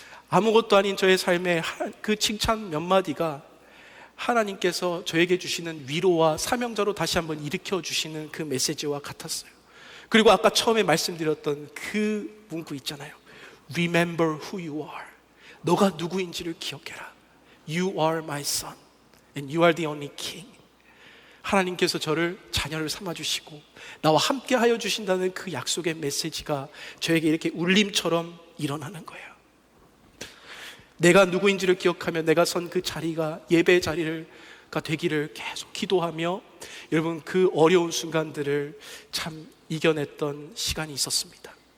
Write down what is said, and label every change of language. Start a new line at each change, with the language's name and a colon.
Korean: 아무것도 아닌 저의 삶의 그 칭찬 몇 마디가 하나님께서 저에게 주시는 위로와 사명자로 다시 한번 일으켜 주시는 그 메시지와 같았어요. 그리고 아까 처음에 말씀드렸던 그 문구 있잖아요.
English: Remember who you are.
Korean: 너가 누구인지를 기억해라.
English: You are my son and you are the only king.
Korean: 하나님께서 저를 자녀를 삼아주시고 나와 함께 하여 주신다는 그 약속의 메시지가 저에게 이렇게 울림처럼 일어나는 거예요. 내가 누구인지를 기억하며 내가 선 그 자리가 예배의 자리가 되기를 계속 기도하며 여러분 그 어려운 순간들을 참 이겨냈던 시간이 있었습니다.